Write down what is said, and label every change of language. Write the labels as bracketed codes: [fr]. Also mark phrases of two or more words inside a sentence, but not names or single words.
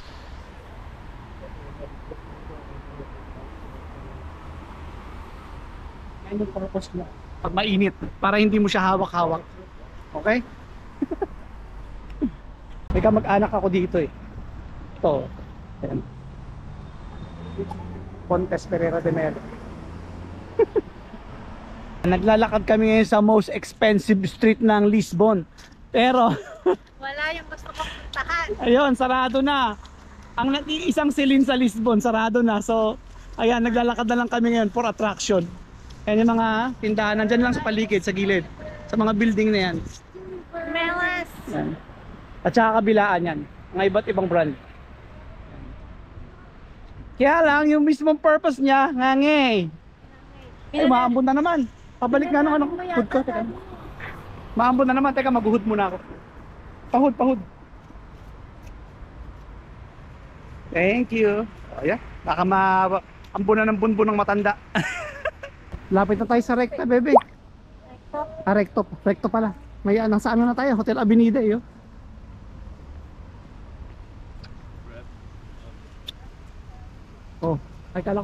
[tl] Yan yung purpose niya. Pag mainit, para hindi mo siya hawak-hawak. Okay? May kamag-anak ako dito eh. Ito. Ayan. Pontes Pereira de Melo. Naglalakad kami ngayon sa [en] most expensive street [tl] ng Lisbon. Pero Wala yung gusto kong puntahan. ayun, sarado na. Ang isang silin sa Lisbon, sarado na. So, ayan, naglalakad na lang kami ngayon [en] for attraction. [tl] Ayan yung mga tindahan, nandyan lang sa paligid, sa gilid. Sa mga building na yan. Melas! Yan. At saka kabilaan yan. Mga iba't ibang brand. Kaya lang, yung mismong purpose niya, ngangay. Ay, maambon na naman. Pabalik na naman ang hood ko. Teka. Maambon na naman. Teka, mag-hood muna ako. Pahud. [en] Thank you. [tl] O, yan. Baka maambon na ng bunbun ng matanda. Lapit na tayo sa Recta, bebe. Recto. Recto pala. May nasa ano na tayo? Hotel Avenida, eh. Oh, ay kala ko.